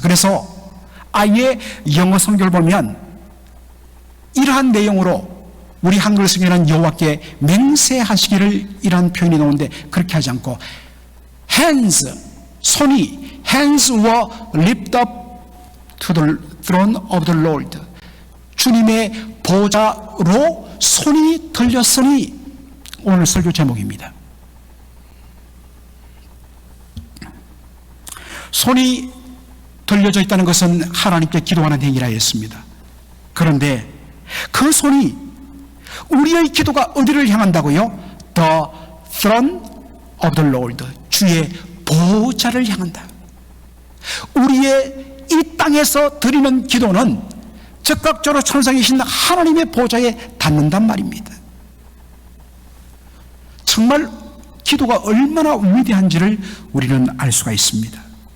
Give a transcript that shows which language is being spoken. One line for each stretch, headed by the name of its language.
Korean: 그래서 아예 영어 성경을 보면 이러한 내용으로 우리 한글 성경에는 여호와께 맹세하시기를 이러한 표현이 나오는데 그렇게 하지 않고 hands, 손이
English: hands were lifted up to the throne of the Lord,
Korean: 주님의 보좌로 손이 들렸으니, 오늘 설교 제목입니다. 손이 들려져 있다는 것은 하나님께 기도하는 행위라 했습니다. 그런데 그 손이 우리의 기도가 어디를 향한다고요?
English: The throne of the Lord,
Korean: 주의 보좌를 향한다. 우리의 이 땅에서 드리는 기도는 즉각적으로 천상에 계신 하나님의 보좌에 닿는단 말입니다. 정말 기도가 얼마나 위대한지를 우리는 알 수가 있습니다.